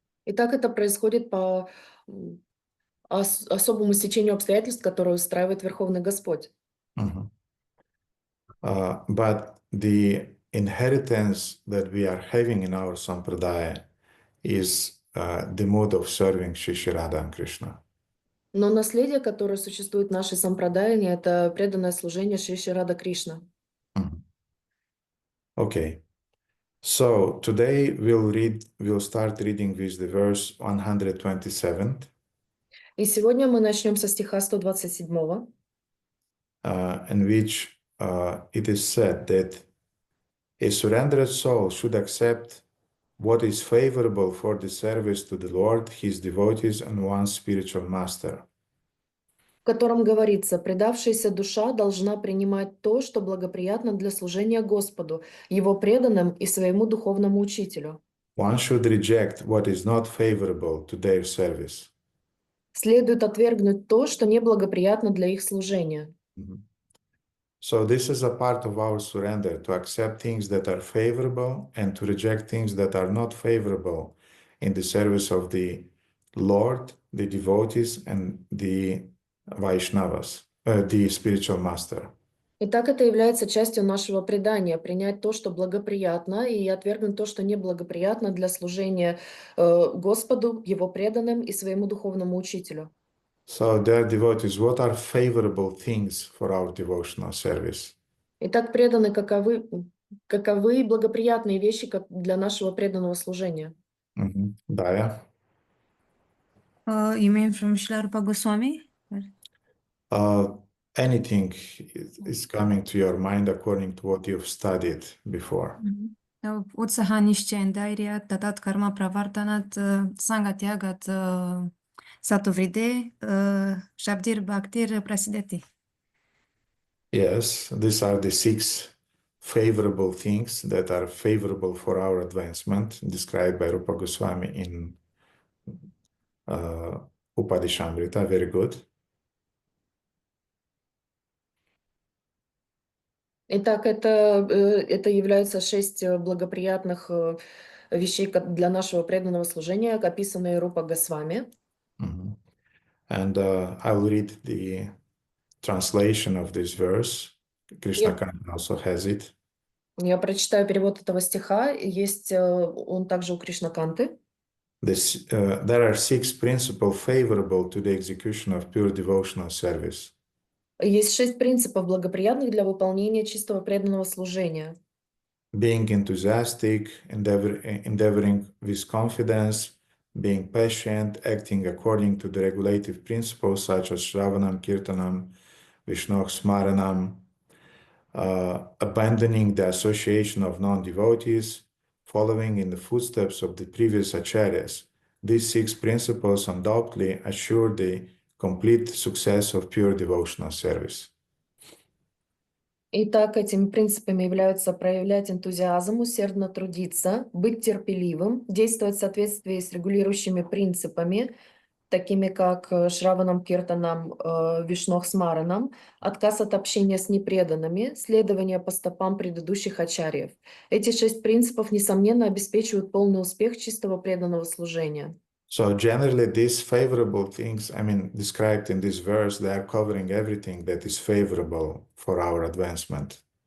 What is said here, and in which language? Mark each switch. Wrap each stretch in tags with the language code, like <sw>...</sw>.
<ru>И так это происходит по особому стечению обстоятельств, которые устраивает Верховный Господь. Mhm.</ru> <en>But the inheritance that we are having in our sampradaya is the mode of serving Shri Radha and Krishna.</en> <ru>Но наследие, которое существует в нашей сампрадайне, это преданное служение Шри Шри Рада Кришна. Mhm. Okay.</ru> <en>So today we'll start reading with the verse 127.</en> <ru>И сегодня мы начнем со стиха 127,</ru> <en>In which it is said that a surrendered soul should accept what is favorable for the service to the Lord, his devotees, and one's spiritual master.</en> <ru>в котором говорится: «Предавшаяся душа должна принимать то, что благоприятно для служения Господу, Его преданным и своему духовному учителю».</ru> <en>One should reject what is not favorable to their service.</en> <ru>Следует отвергнуть то, что неблагоприятно для их служения. Mhm.</ru> <en>So this is a part of our surrender, to accept things that are favorable and to reject things that are not favorable in the service of the Lord, the devotees, and the Vaishnavas, the spiritual master.</en> <ru>Итак, это является частью нашего предания — принять то, что благоприятно, и отвергнуть то, что неблагоприятно для служения Господу, Его преданным и своему духовному учителю.</ru> <en>So, dear devotees, what are favorable things for our devotional service?</en> <ru>Итак, преданные, каковы благоприятные вещи для нашего преданного служения?</ru> <en>Daya? You mean from Srila Rupa Goswami? Uh, Anything is coming to your mind according to what you've studied before.</en> <sa>Utsaha Nishchendairya Tatat Karma Pravartanat Sangatyagat Satovride Shabdir Bhaktir Prasideti.</sa> <en>Yes, these are the 6 favorable things that are favorable for our advancement, described by Rupa Goswami in Upadishamrita. Very good.</en> <ru>Итак, это являются 6 благоприятных вещей для нашего преданного служения, описанные Рупа Госвами. Mhm.</ru> <en>And I will read the translation of this verse. Krishna Kanta also has it.</en> <ru>Я прочитаю перевод этого стиха. Есть он также у Кришнаканты.</ru> <en>There are 6 principles favorable to the execution of pure devotional service.</en> <ru>Есть 6 принципов, благоприятных для выполнения чистого преданного служения.</ru> <en>Being enthusiastic, endeavoring with confidence, being patient, acting according to the regulative principles such as Shravanam, Kirtanam, Vishnu Smaranam, abandoning the association of non-devotees, following in the footsteps of the previous acharyas. These 6 principles undoubtedly assure the complete success of pure devotional service.</en> <ru>Итак, этими принципами являются проявлять энтузиазм, усердно трудиться, быть терпеливым, действовать в соответствии с регулирующими принципами, такими как Шраванам Киртанам, Вишнох Смаранам, отказ от общения с непреданными, следование по стопам предыдущих ачарьев. Эти 6 принципов, несомненно, обеспечивают полный успех чистого преданного служения.</ru> <en>So generally, these favorable things, I mean, described in this verse, they are covering everything that is favorable for our advancement.</en>